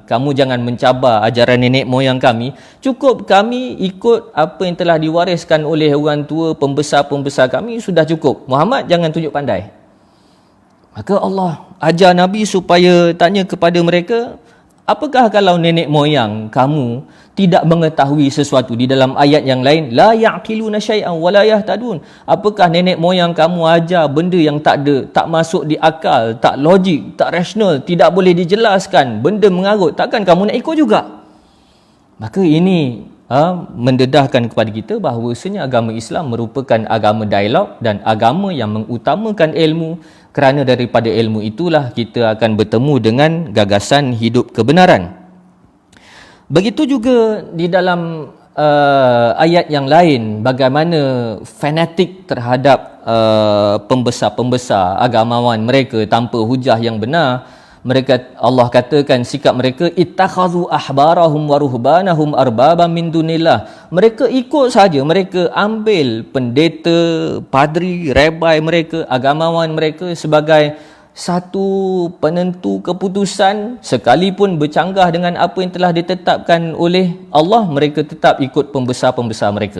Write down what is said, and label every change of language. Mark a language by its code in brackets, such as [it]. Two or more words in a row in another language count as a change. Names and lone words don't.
[ms] Kamu jangan mencabar ajaran nenek moyang kami. Cukup kami ikut apa yang telah diwariskan oleh orang tua, pembesar-pembesar kami, sudah cukup. Muhammad jangan tunjuk pandai. Maka Allah ajar Nabi supaya tanya kepada mereka, Apakah kalau nenek moyang kamu tidak mengetahui sesuatu? Di dalam ayat yang lain, [ar] لا يعقلون شيئا ولا يهتدون. [ms] Apakah nenek moyang kamu ajar benda yang tak ada, tak masuk di akal, tak logik, tak rasional, tidak boleh dijelaskan, benda mengarut, takkan kamu nak ikut juga? Maka ini mendedahkan kepada kita bahawasanya agama Islam merupakan agama dialog dan agama yang mengutamakan ilmu, kerana daripada ilmu itulah kita akan bertemu dengan gagasan hidup kebenaran. Begitu juga di dalam ayat yang lain, bagaimana fanatik terhadap pembesar-pembesar agamawan mereka tanpa hujah yang benar. Mereka, Allah katakan sikap mereka, [ar] اتخذوا أحبارهم ورهبانهم أربابا من دون الله. [ms] Mereka ikut saja, mereka ambil pendeta, padri, rabai mereka, agamawan mereka sebagai satu penentu keputusan, sekalipun bercanggah dengan apa yang telah ditetapkan oleh Allah, mereka tetap ikut pembesar-pembesar mereka.